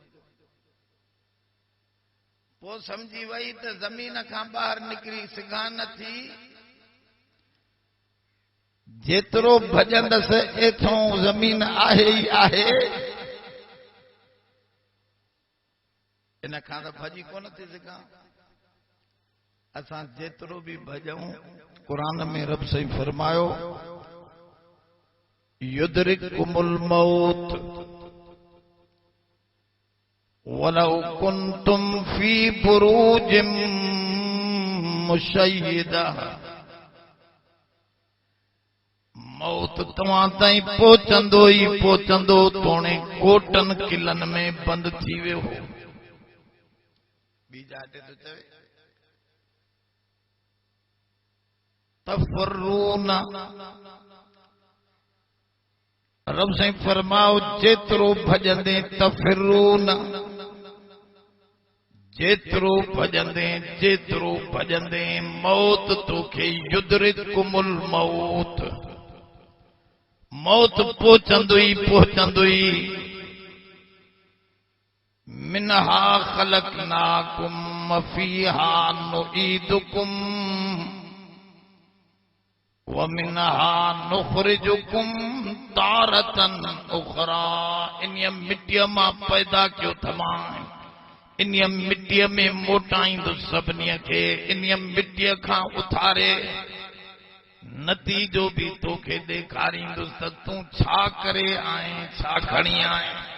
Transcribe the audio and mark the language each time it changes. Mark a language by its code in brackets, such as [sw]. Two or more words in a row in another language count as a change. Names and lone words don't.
[sd] पोइ सम्झी वई त ज़मीन खां ॿाहिरि निकिरी सघां नथी, जेतिरो भॼंदसि एतिरो ज़मीन आहे ई आहे, इन खां त भॼी कोन थी सघां। असां जेतिरो बि भॼूं, क़ुरान में रब साईं फरमायो [ar] يدرككم الموت ولو كنتم في بروج مشيدة. [sd] मौत तव्हां ताईं पहुचंदो ई पहुचंदो, तोणे कोटन किलन में बंद थी वियो। ॿी जाते तो चवे तफरून, रब साईं फरमाओ जेतिरो भॼंदे तफरून, जेतिरो भॼंदे मौत तोखे [ar] يدرككم الموت, [sd] मौत पहुचंदो ई। [ar] منها خلقناكم وفيها نعيدكم ومنها نخرجكم تارة أخرى. [sd] इन मिट्टीअ मां पैदा कयो तमाम, इन मिट्टीअ में मोटाईंदुसि सभिनी खे, इन मिट्टीअ खां उथारे नतीजो बि तोखे ॾेखारींदुसि त तूं छा करे आहीं, छा खणी आहीं।